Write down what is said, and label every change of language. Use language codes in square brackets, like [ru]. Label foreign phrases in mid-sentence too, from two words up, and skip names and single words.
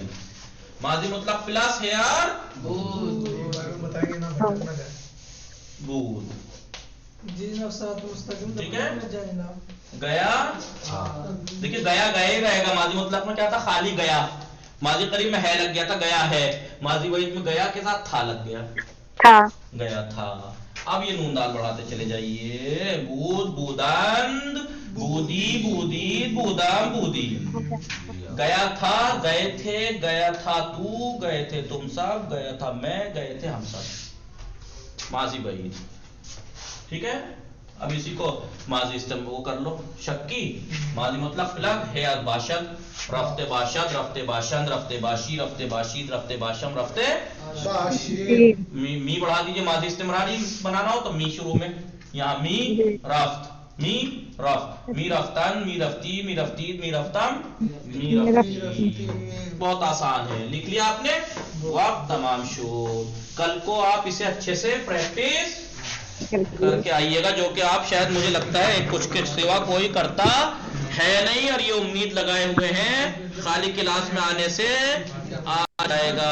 [ur] ماضی مطلق پلس ہے یار بود، ٹھیک ہے. گیا، دیکھیے گیا گئے رہے گا، ماضی مطلق میں کیا تھا؟ خالی گیا. ماضی قریب میں ہے لگ گیا تھا، گیا ہے. ماضی بعید میں گیا کے ساتھ تھا لگ گیا، گیا تھا. اب یہ نون دال بڑھاتے چلے جائیے، [fa] بود، بودند، بودی، بودید، بودام، بودی. [ur] گیا تھا، گئے تھے، گیا تھا تو، گئے تھے تم سب، گیا تھا میں، گئے تھے ہم سب. ماضی بعید، ٹھیک ہے. اب اسی کو ماضی وہ کر لو شکی. ماضی مطلق پلگ ہے [fa] باشد، رفتے باشد، رفتے باشند، رفتے باشی، رفتے باشید، رفتے باشم، رفتے می [ur] بڑھا دیجئے. ماضی استمراری بنانا ہو تو می شروع میں، یہاں [fa] می رفت، می رفت، می رفتن، می رفتی، می رفتید، می رفتم، می رفتی. [ur] بہت آسان ہے، لکھ لیا آپ نے، [fa] وقت تمام شد. [ur] کل کو آپ اسے اچھے سے پریکٹس کر کے آئیے گا، جو کہ آپ شاید مجھے لگتا ہے کچھ کے سوا کوئی کرتا ہے نہیں، اور یہ امید لگائے ہوئے ہیں خالی کلاس میں آنے سے آ جائے گا.